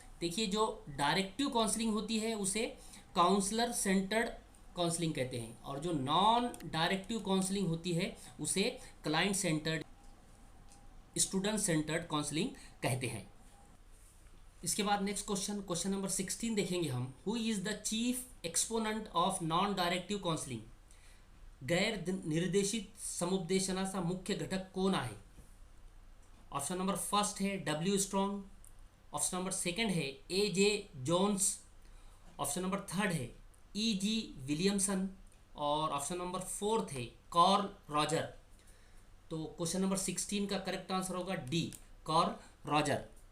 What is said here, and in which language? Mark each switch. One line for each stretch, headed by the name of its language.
Hindi: देखिए जो directive counselling होती है उसे काउंसलर सेंटर्ड काउंसलिंग कहते हैं, और जो नॉन डायरेक्टिव काउंसलिंग होती है उसे client centred, student centred counselling कहते हैं। इसके बाद नेक्स्ट क्वेश्चन, क्वेश्चन नंबर 16 देखेंगे हम।
English: who is the chief exponent of non directive counselling,
Marathi: गैर निर्देशित समुपदेशनाचा मुख्य घटक कोण आहे?
Hindi: ऑप्शन नंबर फर्स्ट है W strong, option number second है ए जे जोन्स, ऑप्शन नंबर थर्ड है ई जी विलियमसन, और ऑप्शन नंबर फोर्थ है कार्ल रॉजर। तो क्वेश्चन नंबर 16 का करेक्ट आंसर होगा डी, कार्ल रॉजर।